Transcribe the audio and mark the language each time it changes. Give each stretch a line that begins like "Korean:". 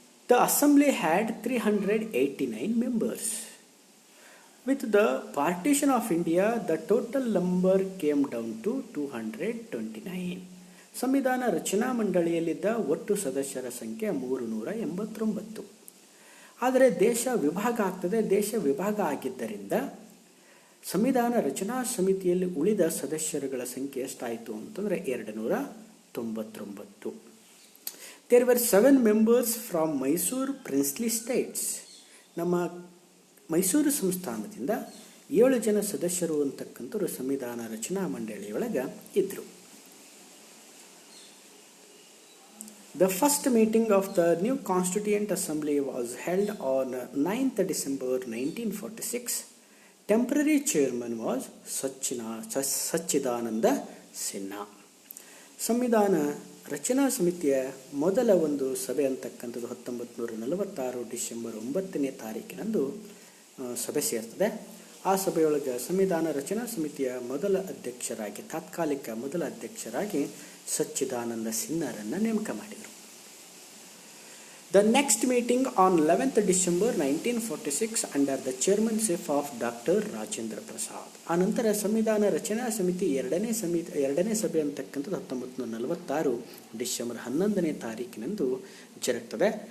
English: The assembly had 389 members. With the partition of India, the total number came down to 229.
Kannada: ಸಂವಿಧಾನ ರಚನಾ ಮಂಡಳಿಯಲ್ಲಿದ್ದ ಒಟ್ಟು ಸದಸ್ಯರ ಸಂಖ್ಯೆ 389. ಆದರೆ ದೇಶ ವಿಭಾಗ ಆಗ್ತದೆ. ದೇಶ ವಿಭಾಗ ಆಗಿದ್ದರಿಂದ ಸಂವಿಧಾನ ರಚನಾ ಸಮಿತಿಯಲ್ಲಿ ಉಳಿದ ಸದಸ್ಯರುಗಳ ಸಂಖ್ಯೆ ಎಷ್ಟಾಯಿತು ಅಂತಂದರೆ 299.
English: There were 7 members from Mysore princely states.
Kannada: ನಮ್ಮ ಮೈಸೂರು ಸಂಸ್ಥಾನದಿಂದ 7 ಜನ ಸದಸ್ಯರು ಅಂತಕ್ಕಂಥವ್ರು ಸಂವಿಧಾನ ರಚನಾ ಮಂಡಳಿಯೊಳಗೆ ಇದ್ದರು.
English: The first meeting of the new Constituent Assembly was held on 9th December 1946. Temporary chairman was Sachchidananda Sinha.
Kannada: ಸಂವಿಧಾನ ರಚನಾ ಸಮಿತಿಯ ಮೊದಲ ಒಂದು ಸಭೆ ಅಂತಕ್ಕಂಥದ್ದು 1946 ಡಿಸೆಂಬರ್ 9ನೇ ತಾರೀಕಿನಂದು ಸಭೆ ಸೇರ್ತದೆ. ಆ ಸಭೆಯೊಳಗೆ ಸಂವಿಧಾನ ರಚನಾ ಸಮಿತಿಯ ತಾತ್ಕಾಲಿಕ ಮೊದಲ ಅಧ್ಯಕ್ಷರಾಗಿ ಸಚ್ಚಿದಾನಂದ ಸಿನ್ಹಾರನ್ನು ನೇಮಕ ಮಾಡಿದರು.
English: The next meeting on 11th December 1946 under the chairmanship of Dr. Rajendra Prasad.
Kannada: ಆನಂತರ ಸಂವಿಧಾನ ರಚನಾ ಸಮಿತಿ ಎರಡನೇ ಸಭೆ ಅಂತಕ್ಕಂಥದ್ದು 1946 ಡಿಸೆಂಬರ್ 11ನೇ ತಾರೀಕಿನಂದು ಜರುಗುತ್ತದೆ.